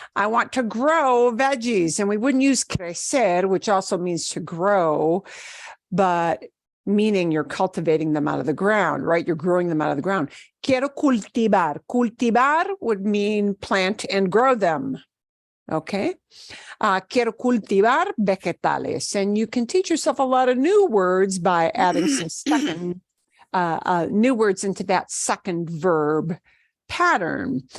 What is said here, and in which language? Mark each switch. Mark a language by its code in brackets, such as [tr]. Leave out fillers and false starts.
[en] I want to grow veggies, and we wouldn't use crecer, which also means to grow, but meaning you're cultivating them out of the ground, right? You're growing them out of the ground. [es] Quiero cultivar. [en] Cultivar would mean plant and grow them. Okay. [es] Quiero cultivar vegetales. [en] And you can teach yourself a lot of new words by adding some second new words into that second verb pattern.